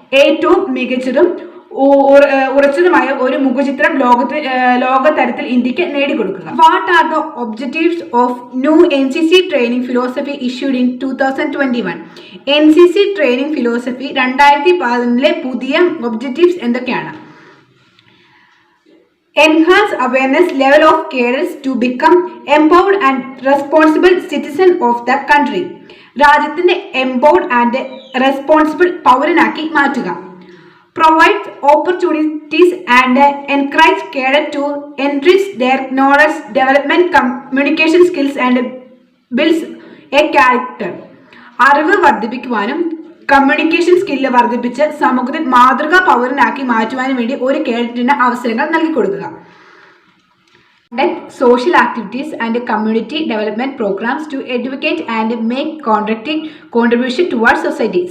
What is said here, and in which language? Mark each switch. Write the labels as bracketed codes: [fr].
[ml] ഏറ്റവും മികച്ചതും ഉറച്ചതുമായ ഒരു മുഖചിത്രം ലോകതരത്തിൽ ഇന്ത്യക്ക് നേടിക്കൊടുക്കുക. [en] What are the objectives of new NCC training philosophy issued in 2021? [ml] NCC training philosophy 2011 പുതിയ ഒബ്ജക്റ്റീവ്സ് എന്തൊക്കെയാണ്? [en] Enhance awareness level of cadets to become empowered and responsible citizen of the country. [ml] രാജ്യത്തിന്റെ [en] empowered and responsible [ml] പൗരനാക്കി മാറ്റുക. [en] Provide opportunities and encourage cadets to enrich their knowledge, development, communication skills and builds a character. [ml] അറിവ് വർദ്ധിപ്പിക്കുവാനും communication skill വർദ്ധിപ്പിച്ച് സമൂഹത്തിൽ മാതൃകാ പൗരനാക്കി മാറ്റുവാനും വേണ്ടി ഒരു കേഡറ്റിന് അവസരങ്ങൾ നൽകി കൊടുക്കുക. [en] Social activities and community development programs to educate and make contribution toward society.